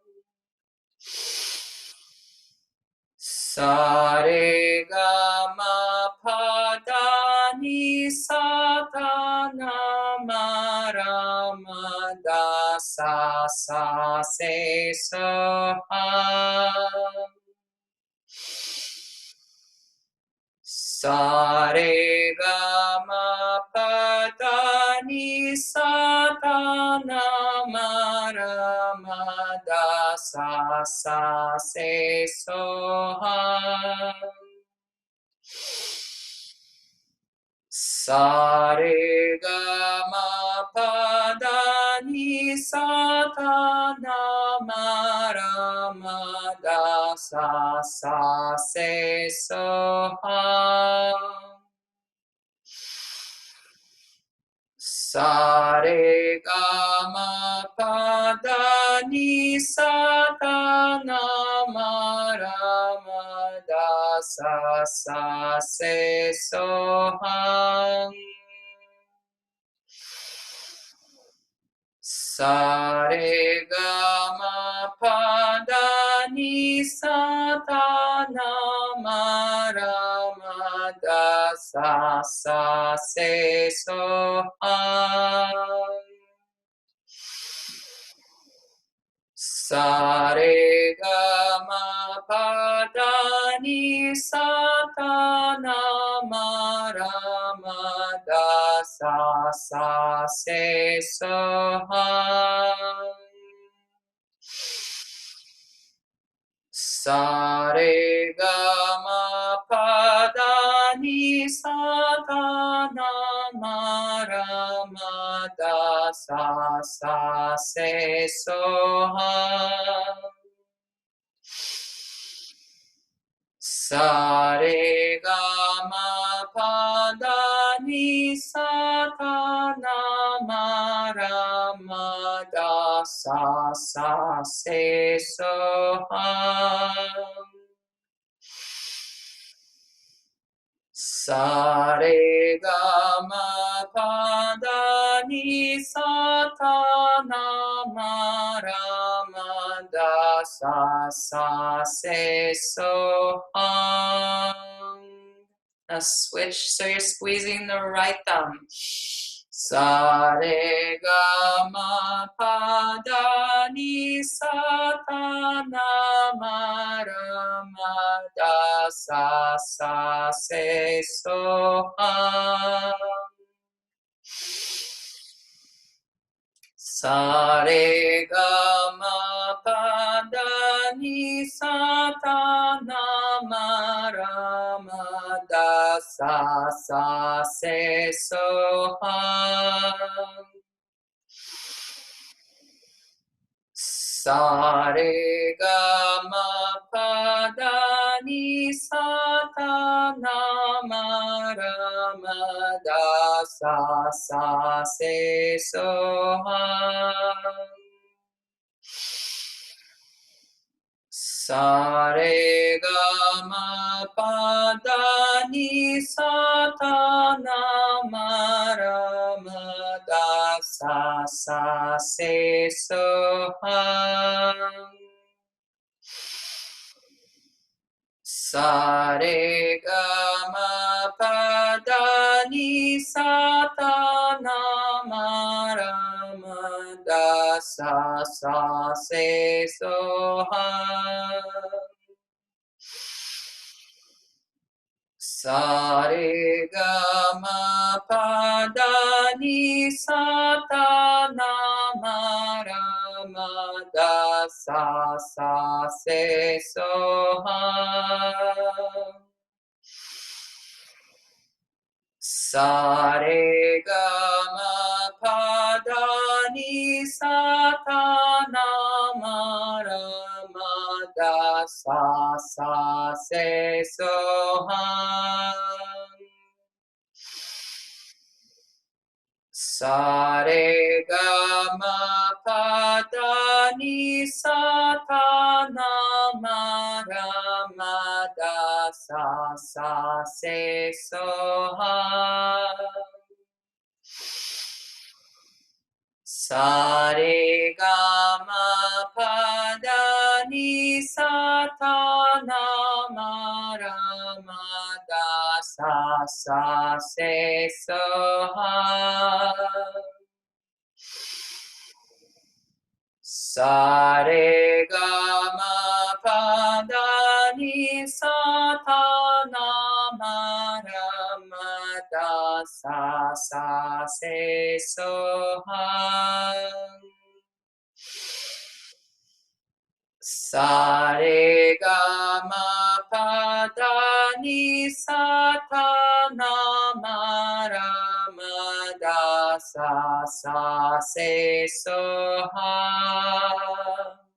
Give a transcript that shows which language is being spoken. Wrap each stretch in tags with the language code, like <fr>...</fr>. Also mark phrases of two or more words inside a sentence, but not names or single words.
<sa>Sa, re, ga, ma, pa, da, ni, sa, ta, na, ma, ra, ma, da, sa, se, so, hung. Sa, re, ga, ma, pa, da, ni sa ta na ma ra ma da sa sa se so ha. Sa re ga ma pa da ni sa ta na ma ra ma da sa sa se so ha. Sa re ga ma pa da ni sa ta na ma ra ma da sa sa se so ha. Sa re ga ma pa da ni sa ta na ma ra ma da sa sa se so ha. Sa re ga ma pa da ni sa ta na ma ra ma da sa sa se so ha. Sa re ga ma pa da ni sa ta na ma ra ma da sa sa se so ha. Sa re ga ma pa da ni sa ta na ma ra ma da sa sa se so ha. Sa re ga ma pa da ni sa ta na ma ra ma da sa sa se so ha.</sa> <en>Now switch so you're squeezing the right thumb.</en> <sa>Sa re ga ma pa da ni sa ta na ma ra ma da sa sa se so ha. Sa re ga ma pa da ni sa ta na ma ra ma da sa sa se so ha. Sa re ga ma pa da ni sa ta na ma ra ma da sa sa se so ha. Sa re ga ma pa da ni sa ta na ma ra ma da sa sa se so ha. Sa re ga ma pa da ni sa ta na ma ra ma da sa sa se so ha. Sa re ga ma pa da ni sa ta na ma ra ma da sa sa se so ha. Sa re ga ma pa da ni sa ta na ma ra ma da sa sa se so ha. Sa re ga ma pa da ni sa ta na ma ra ma da sa sa se so ha. Sa re ga ma pa da ni sa ta na ma ra ma da sa sa se so ha. Sa re ga ma pa da ni sa ta na ma ra ma da sa sa se soham. Sa re ga ma pa da ni sa ta na ma ra ma da sa sa se soham.</sa>